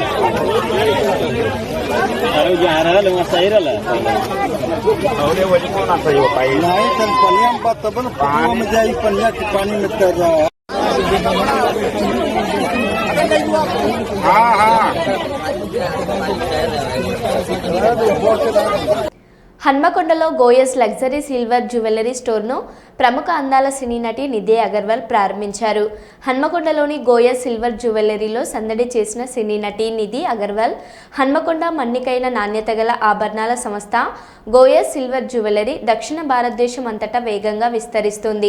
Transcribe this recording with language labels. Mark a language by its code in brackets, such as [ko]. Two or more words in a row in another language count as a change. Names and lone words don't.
[te] सही रहा पानी जाई पनिया के पानी में कर रहा हाँ हाँ హన్మకొండలో గోయస్ లగ్జరీ సిల్వర్ జ్యువెలరీ స్టోర్ను ప్రముఖ అందాల సినీ నటి నిధి అగర్వాల్ ప్రారంభించారు. హన్మకొండలోని గోయస్ సిల్వర్ జ్యువెలరీలో సందడి చేసిన సినీ నటి నిధి అగర్వాల్ హన్మకొండ మన్నికైన నాణ్యత గల ఆభరణాల సంస్థ గోయస్ సిల్వర్ జ్యువెలరీ దక్షిణ భారతదేశం అంతటా వేగంగా విస్తరిస్తుంది.